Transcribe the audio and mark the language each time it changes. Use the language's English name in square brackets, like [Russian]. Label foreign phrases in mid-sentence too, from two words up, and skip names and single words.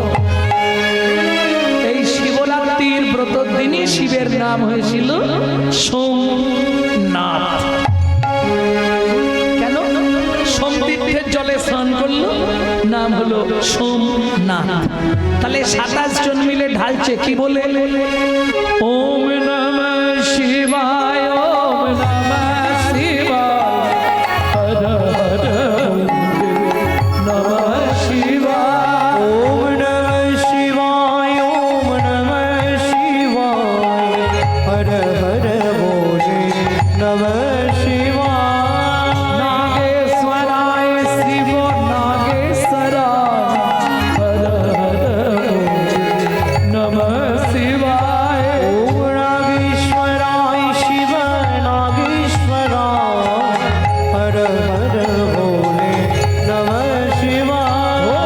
[Bangla] এই শিবরাত্রির ব্রত দিনই শিবের নাম হয়েছিল সোমনাথ। কেন? সোমতীর্থের জলে স্নান করলো, নাম হলো সোমনাথ। তাহলে 27 জন মিলে ঢালছে কি বলে? [Sanskrit] ওম নমঃ শিবায়, ওম নমঃ শিবায়, হর হর নমঃ শিবায়, ওম নমঃ শিবায়, ওম নমঃ শিবায়, হর হর বলে নমঃ শিবায়। নাগেশ্বরায় শিব নাগেশ্বরায়, হর হর নমঃ শিবায়। ওম নাগেশ্বরায় শিব নাগেশ্বরায়, হর হর বলে নমঃ শিবায়।